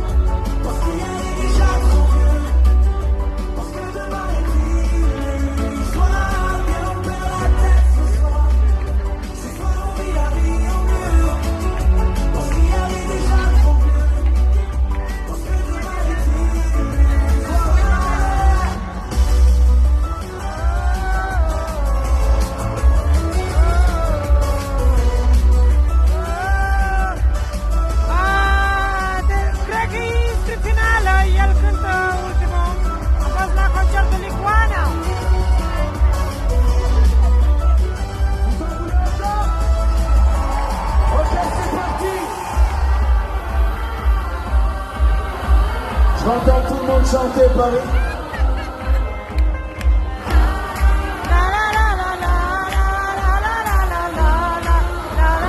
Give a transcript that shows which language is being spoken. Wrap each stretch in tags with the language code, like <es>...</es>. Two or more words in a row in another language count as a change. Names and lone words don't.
<fr>Parce qu'il y a déjà trop vieux. Parce que demain est pire. Soir, viens on perd la tête ce soir. C'est toi on vit la vie en mieux. Parce qu'il y a déjà trop vieux. Parce que demain est pire.</fr> <ro>Cred că e spre finală, el cântă ultimul. A fost la concertul Licuana.</ro> <fr>Ok, c'est parti. Je m'entends tout le monde chanter Paris. La la la la la la la la la la la la la.</fr>